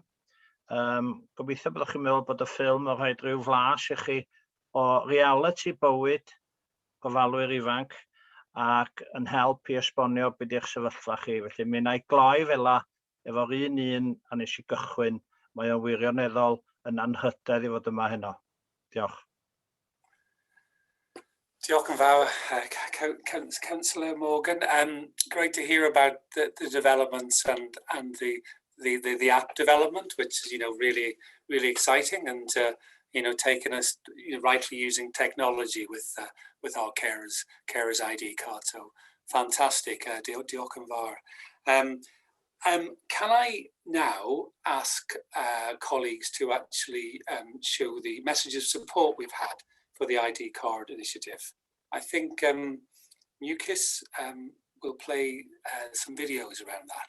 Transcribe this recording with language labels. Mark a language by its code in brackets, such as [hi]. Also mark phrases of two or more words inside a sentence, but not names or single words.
[cy] Gobeithio byddwch chi'n meddwl bod y ffilm yn rhoi rhyw flas i chi o reality bywyd gofalwyr ifanc ac yn help i esbonio beth yw'ch sefyllfa chi. Felly mi wna i gloi fela efo'r un a nes i gychwyn. Mae o'n wirioneddol yn anrhydedd i fod yma heno. Diolch. Diolch yn fawr, Councillor Morgan. [en] Great to hear about the developments and the app development, which is, really exciting, and taking us rightly using technology with our carers ID card. So fantastic, [cy] diolch yn fawr. [en] Can I now ask colleagues to actually show the message of support we've had for the ID card initiative? I think Newcis will play some videos around that.